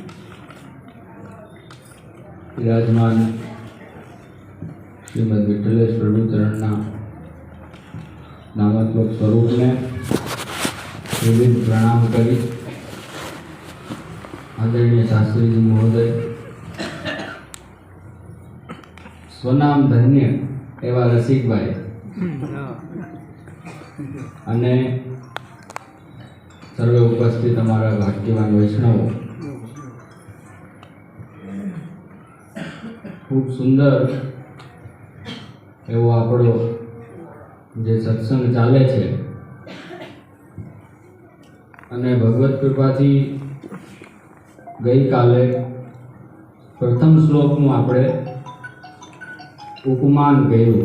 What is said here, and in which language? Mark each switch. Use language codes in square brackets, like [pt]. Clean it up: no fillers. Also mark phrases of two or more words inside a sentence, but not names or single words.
[gu] વિરાજમાન શ્રીમદ વિઠ્ઠલેશ પ્રભુચરણના નામાત્મક સ્વરૂપ ને વિવિધ પ્રણામ કરી આદરણીય શાસ્ત્રી જી મહોદય સ્વનામ ધન્ય એવા રસિકભાઈ અને સર્વે ઉપસ્થિત અમારા ભાગ્યવાન વૈષ્ણવો, ખૂબ સુંદર એવો આપણો જે સત્સંગ ચાલે છે અને ભગવત કૃપાથી ગઈકાલે પ્રથમ શ્લોકનું આપણે ઉપમાન કર્યું।